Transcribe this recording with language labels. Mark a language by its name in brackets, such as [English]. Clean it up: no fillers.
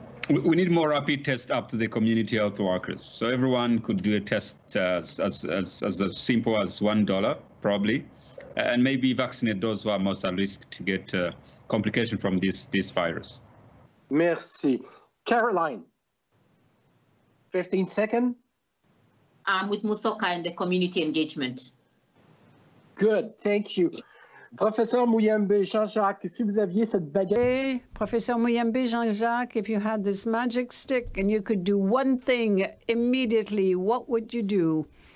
[English] We need more rapid tests up to the community health workers. So everyone could do a test as simple as $1, probably, and maybe vaccinate those who are most at risk to get complication from this virus. [French] Merci. [English] Caroline, 15 seconds. With Musoka and the community engagement. Good, thank you. [French] Professeur Muyembe, Jean-Jacques, si vous aviez cette baguette. [English] Hey, Professor Muyembe, Jean-Jacques, if you had this magic stick and you could do one thing immediately, what would you do?